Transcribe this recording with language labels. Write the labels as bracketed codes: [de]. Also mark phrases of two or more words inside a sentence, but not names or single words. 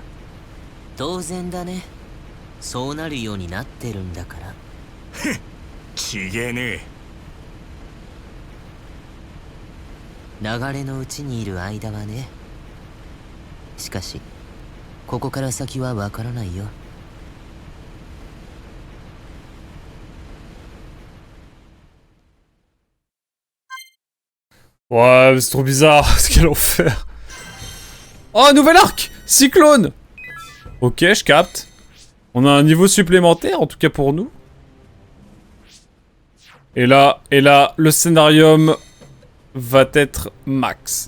[ja] 当然だね。そうなるようになってるんだから。ちげえね流れのうちにいる間はね。しかしここから先はわからないよ。 [fr] Ouais, mais c'est trop bizarre. Quel enfer. Oh, nouvel arc. Cyclone. Ok, je capte. On a un niveau supplémentaire, en tout cas pour nous. Et là, le scénarium va être max.